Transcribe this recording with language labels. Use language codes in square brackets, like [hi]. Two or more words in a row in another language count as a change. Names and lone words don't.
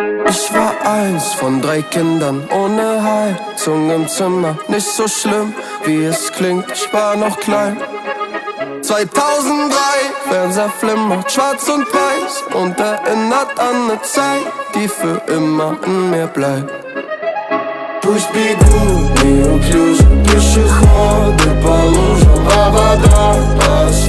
[de] Ich war eins von 3 Kindern ohne Heizung im Zimmer. Nicht so schlimm, wie es klingt, ich war noch klein. 2003, Fernseher flimmert, schwarz und weiß und erinnert an ne Zeit, die für immer in mir bleibt. [ru] Пусть бегут неуклюже пешеходы по лужам, а вода